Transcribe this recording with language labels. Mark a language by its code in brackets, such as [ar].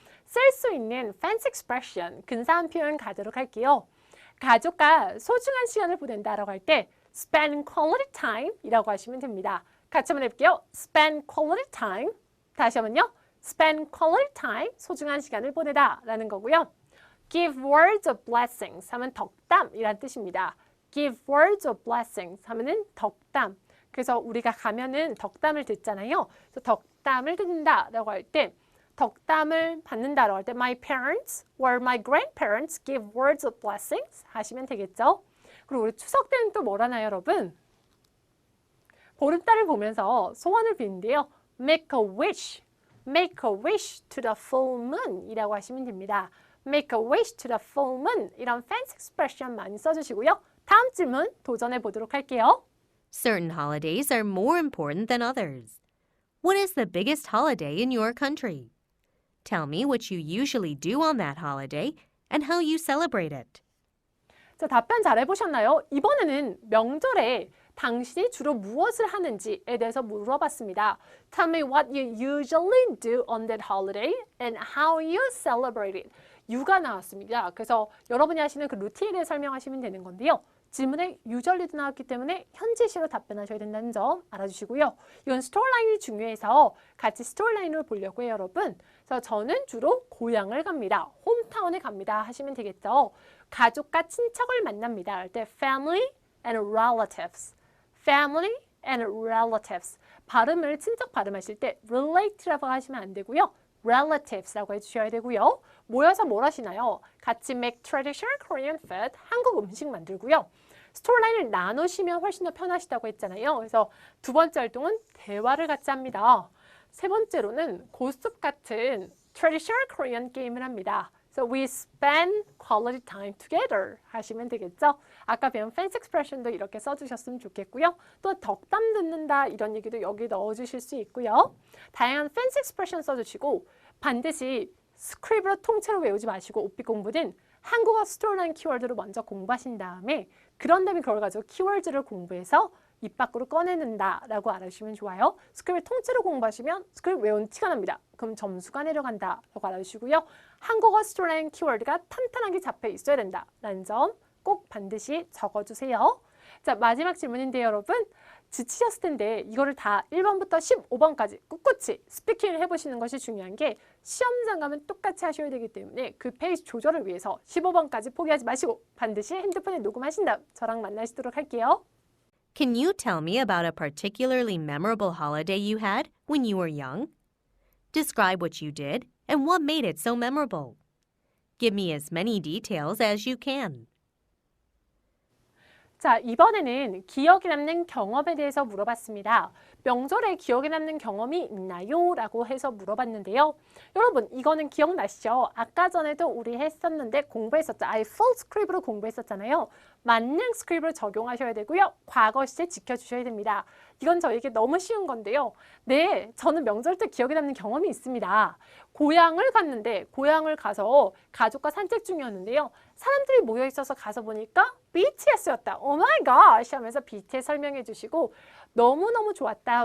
[ko] 쓸 수 있는 fancy expression, 근사한 표현 가도록 할게요. 가족과 소중한 시간을 보낸다라고 할 때 [en] spend quality time [ko] 이라고 하시면 됩니다. 같이 한번 해볼게요. [en] spend quality time. [ko] 다시 한번요. [en] spend quality time, [ko] 소중한 시간을 보내다 라는 거고요. [en] give words of blessings [ko] 하면 덕담이란 뜻입니다. [en] give words of blessings [ko] 하면은 덕담. 그래서 우리가 가면은 덕담을 듣잖아요. 그래서 덕담을 듣는다라고 할 때 덕담을 받는다라고 할 때 [en] my parents or my grandparents give words of blessings [ko] 하시면 되겠죠. 그리고 우리 추석 때는 또 뭘 하나요, 여러분? 보름달을 보면서 소원을 비는데요. [en] make a wish. make a wish to the full moon [ko] 이라고 하시면 됩니다. [en] make a wish to the full moon 이런 fancy expression [ko] 많이 써주시고요. 다음 질문 도전해 보도록 할게요. [en] Certain holidays are more important than others. What is the biggest holiday in your country? Tell me what you usually do on that holiday and how you celebrate it. [ko] 자, 답변 잘 해보셨나요? 이번에는 명절에 당신이 주로 무엇을 하는지에 대해서 물어봤습니다. [en] Tell me what you usually do on that holiday and how you celebrate it. [ko] you가 나왔습니다. 그래서 여러분이 하시는 그 루틴에 대해 설명하시면 되는 건데요. 질문에 usually도 나왔기 때문에 현재시로 답변하셔야 된다는 점 알아주시고요. 이건 스토리라인이 중요해서 같이 스토리라인을 보려고 해요, 여러분. 그래서 저는 주로 고향을 갑니다. 홈타운에 갑니다 하시면 되겠죠. 가족과 친척을 만납니다. 할 때 [en] family and relatives. family and relatives. [ko] 발음을 친척 발음하실 때 relate라고 하시면 안 되고요. relatives라고 해주셔야 되고요. 모여서 뭘 하시나요? 같이 [en] make traditional Korean food, [ko] 한국 음식 만들고요. 스토리라인을 나누시면 훨씬 더 편하시다고 했잖아요. 그래서 두 번째 활동은 대화를 같이 합니다. 세 번째로는 고스톱 같은 [en] traditional Korean [ko] 게임을 합니다. [en] So we spend quality time together [ko] 하시면 되겠죠. 아까 배운 fancy expression도 이렇게 써주셨으면 좋겠고요. 또 덕담 듣는다 이런 얘기도 여기 넣어주실 수 있고요. 다양한 fancy expression 써주시고 반드시 스크립으로 통째로 외우지 마시고 오픽 공부는 한국어 스토리라인 키워드를 먼저 공부하신 다음에 그런 다음에 그걸 가지고 키워드를 공부해서 입 밖으로 꺼내는다라고 알아주시면 좋아요. 스크립을 통째로 공부하시면 스크립 외운 티가 납니다. 그럼 점수가 내려간다라고 알아주시고요. 한국어 스토리라인 키워드가 탄탄하게 잡혀 있어야 된다라는 점 꼭 반드시 적어주세요. 자, 마지막 질문인데요, 여러분. 지치셨을 텐데 이거를 다 1번부터 15번까지 꿋꿋이 스피킹을 해보시는 것이 중요한 게 시험장 가면 똑같이 하셔야 되기 때문에 그 페이스 조절을 위해서 15번까지 포기하지 마시고 반드시 핸드폰에 녹음하신 다음 저랑 만나시도록 할게요. [en] Can you tell me about a particularly memorable holiday you had when you were young? Describe what you did and what made it so memorable. Give me as many details as you can. [ko] 자, 이번에는 기억에 남는 경험에 대해서 물어봤습니다. 명절에 기억에 남는 경험이 있나요? 라고 해서 물어봤는데요. 여러분, 이거는 기억나시죠? 아까 전에도 우리 했었는데 공부했었죠. I full script으로 공부했었잖아요. 만능 스크립을 적용하셔야 되고요. 과거 시제 지켜주셔야 됩니다. 이건 저에게 너무 쉬운 건데요. 네, 저는 명절 때 기억에 남는 경험이 있습니다. 고향을 갔는데 고향을 가서 가족과 산책 중이었는데요. 사람들이 모여 있어서 가서 보니까 BTS였다. 오 마이 갓 하면서 BTS 설명해 주시고 너무너무 좋았다.